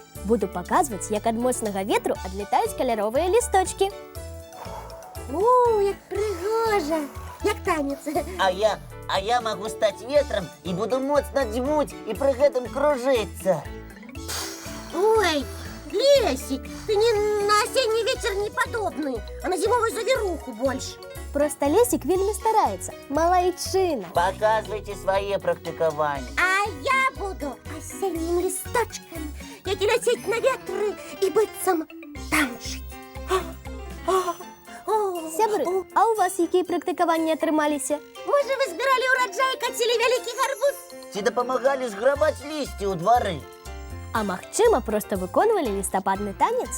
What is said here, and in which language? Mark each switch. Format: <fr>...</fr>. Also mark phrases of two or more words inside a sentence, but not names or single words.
<be>Буду паказваць, як ад моцнага ветру адлетаюць каляровыя лісточкі. О, як прыгожа, як танец. А я могу стаць ветрам і буду моцна дзьмуць і пры гэтым кружыцца. Ой, Лесик,</be> <ru>ты не на осенний ветер не подобный, а на зимовую завируху больше.</ru> <be>Проста Лесік вельмі стараецца. Малайчына. Показвайце свае практыкаванні.</be> <ru>А я буду осенним листочком, як лететь на ветры и быццам танчить.</ru> <be>Сябры, а у вас якія практыкаванні атрымаліся? Можа, вы збіралі ўраджай і кацілі вялікі гарбуз? Ці дапамагалі зграбаць лісце ў двары? А магчыма, проста выконвалі лістападны танец?</be>